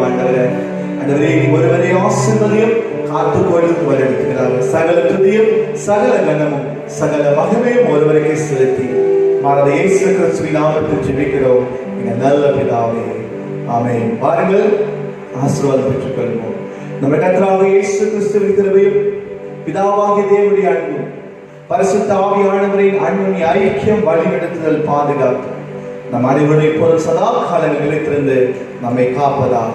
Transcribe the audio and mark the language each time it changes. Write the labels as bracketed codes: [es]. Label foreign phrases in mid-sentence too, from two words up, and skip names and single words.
[ta] ஆண்டவரே, ஆண்டவரே, ஒருவரை ஆசீர்வதியும் காத்துக்கொள்ளும் வழிநடத்துகிறார்கள். சகல துதியும் சகல கனமும் சகல மகிமையும் ஒருவருக்கே செலுத்தி மாறாத இயேசு கிறிஸ்துவின் நாமத்தில் ஜெபிக்கிறோம் எங்கள் நல்ல பிதாவே. ஆமென். வாருங்கள், ஆசீர்வாதம் பெற்றுக் கொள்வோம். [ml] നമ്മുടെ കർത്താവായ യേശു ക്രിസ്തുവിൻ കൃപയും [ta] പിതാവാകിയ தேவனுடைய அன்பும் பரிசுத்த ஆவியானவரின் அன்பின் ஐக்கியம் வழிநடத்துதல் பாதுகாப்பு நம் அனைவரும் இப்போது சதா காலங்கள் நிலைத்திருந்து நம்மை காப்பதாக.